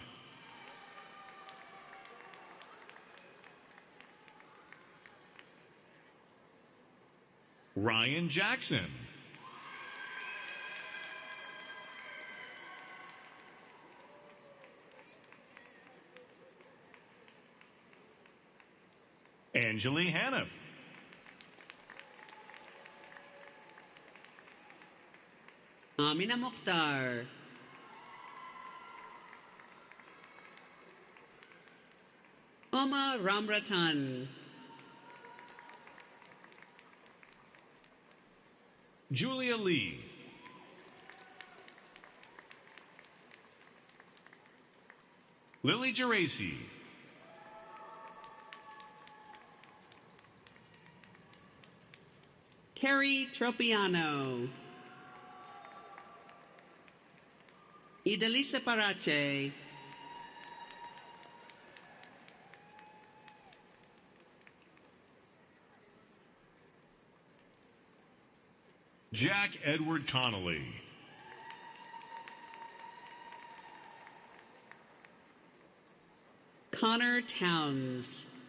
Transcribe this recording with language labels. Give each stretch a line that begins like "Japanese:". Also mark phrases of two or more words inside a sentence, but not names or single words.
English: Ryan Jackson. Anjali Hannah. Amina Mukhtar. Oma Ramratan. Julia Lee. Lily Geraci. Carrie Tropiano. Idalisa Parache. Jack Edward Connolly. Connor Towns.